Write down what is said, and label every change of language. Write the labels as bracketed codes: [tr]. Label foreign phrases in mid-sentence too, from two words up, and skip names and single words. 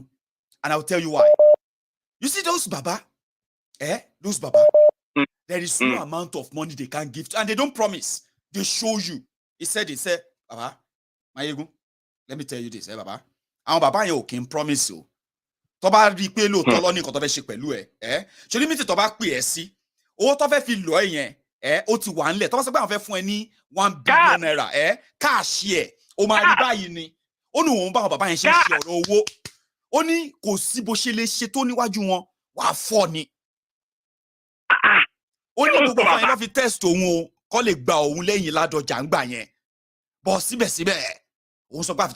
[en] And I'll tell you why. You see those Baba? Those Baba? There is no amount of money they can give to, and they don't promise. They show you. He said, Baba, Maiyegun, let me tell you this, Baba. And Baba, you can promise you. [yo] Toba ripe lo tolo ni nkan to fe se pelu so limit to ba pe si owó tó fẹ́ fi lọ yẹn ó ti wà nle tó bá sọ pé àwọn fẹ́ fún ẹ ní [en] 1 billion naira cash here [yo] ó máa rí báyìí ni ó ní òun bá wọn bàbá yẹn ṣe ọ̀rọ̀ owó ó ní kò sí bó ṣe lè ṣe tó níwájú wọn wà fọ́ ni ó ní gbogbo àwọn yẹn lọ fi test òun o kó lè gba òun lẹ́yìn ládọjà ńgbà yẹn bọ́ síbẹ̀síbẹ̀ òun sọ pé àfi tó